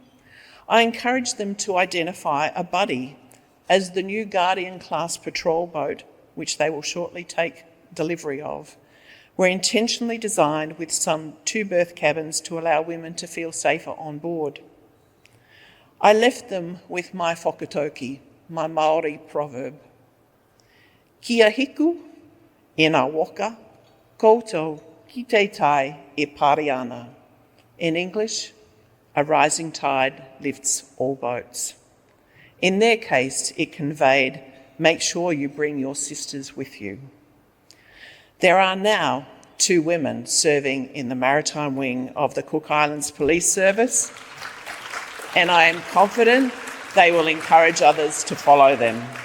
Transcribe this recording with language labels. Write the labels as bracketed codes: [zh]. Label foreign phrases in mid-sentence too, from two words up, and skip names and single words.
[en] I encouraged them to identify a buddy as the new Guardian-class patrol boat, which they will shortly take delivery of, were intentionally designed with some 2 berth cabins to allow women to feel safer on board. I left them with my whakatauki, my Māori proverb. [mi] Kia hiku, e ngā waka, koutou ki te tai e pari ana. [en] In English, a rising tide lifts all boats. In their case, it conveyed, make sure you bring your sisters with you. There are now 2 women serving in the maritime wing of the Cook Islands Police Service, and I am confident they will encourage others to follow them.